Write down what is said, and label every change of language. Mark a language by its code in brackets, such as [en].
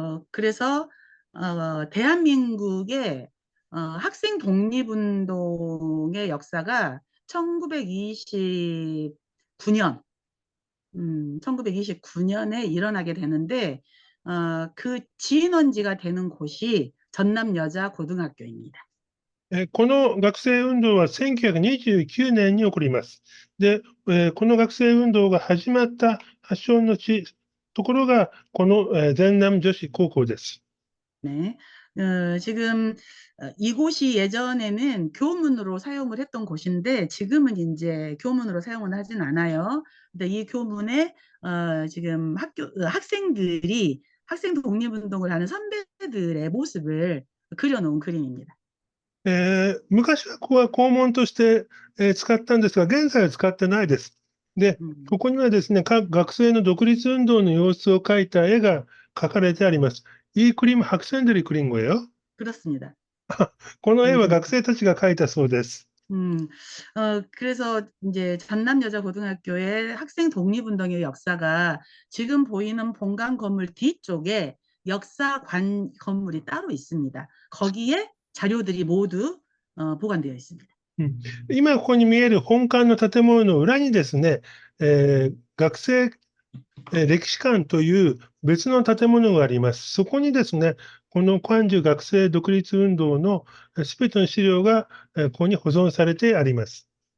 [ko] 그래서 대한민국의 학생 독립운동의 역사가 1929년 1929년에 일어나게 되는데 그 진원지가 되는 곳이 전남여자고등학교입니다. [ja] この学生運動は1929年に起こります。で、この学生運動が始まった発祥のところが、この、全南女子高校です。 [ko] 네. 지금 이곳이 예전에는 교문으로 사용을 했던 곳인데 지금은 이제 교문으로 사용을 하진 않아요. 근데 이 교문에 지금 학생들이 학생 독립운동을 하는 선배들의 모습을 그려놓은 그림입니다. [ja] 昔はここは校門として、使ったんですが、現在は使ってないです。で、 음, ここにはですね、各学生の独立運動の様子を描いた絵が描かれてあります。 [ko] 이 그림 학생들이 그린 거예요? 그렇습니다. [ja] この絵は学生たちが描いたそうです。 [ko] 음, 그래서 이제 전남여자고등학교의 학생 독립운동의 역사가 지금 보이는 본관 건물 뒤쪽에 역사관 건물이 따로 있습니다. 거기에 자료들이 모두 보관되어 있습니다. [ja] うん、今ここに見える本館の建物の裏にですね、学生歴史館という別の建物があります。そこにですね、この関中学生独立運動のすべての資料がここに保存されてあります。